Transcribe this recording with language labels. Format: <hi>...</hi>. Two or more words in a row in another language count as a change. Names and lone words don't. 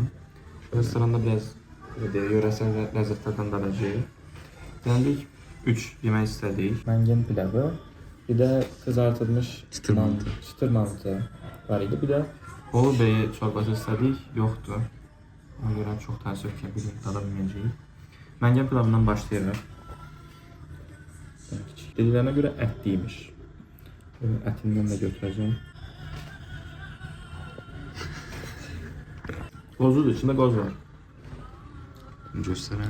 <tr>Şu restoranda biraz yöresel lezzetlerden dalacağız. Geldik 3 yemek istedik. Mengen pilavı, bir de kızartılmış çıtır mantı var idi. Bir de Bolu Bey çorbası istedik, yoktu.</tr> <az>Ona göre çok təəssüf ki, bir dada bilməyəcəyik. Mengen pilavından başlayırıq. Dediklərinə görə ətliymiş. Ətindən də götürəcəm. Qozludur, içində qoz var. Göstərəm.</az>